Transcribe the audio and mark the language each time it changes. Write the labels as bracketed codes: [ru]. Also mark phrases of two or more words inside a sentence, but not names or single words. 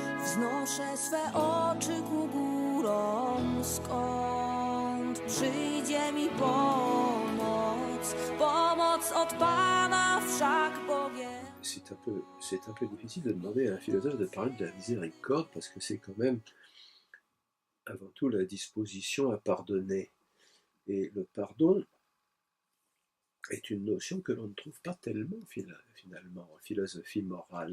[pl] Wznoszę swe oczy ku górom, skąd przyjdzie mi pomoc, pomoc od Pana wszak bowiem. [fr] C'est un peu difficile de demander à un philosophe de parler de la miséricorde parce que c'est quand même avant tout la disposition à pardonner. Et le pardon est une notion que l'on ne trouve pas tellement finalement en philosophie morale.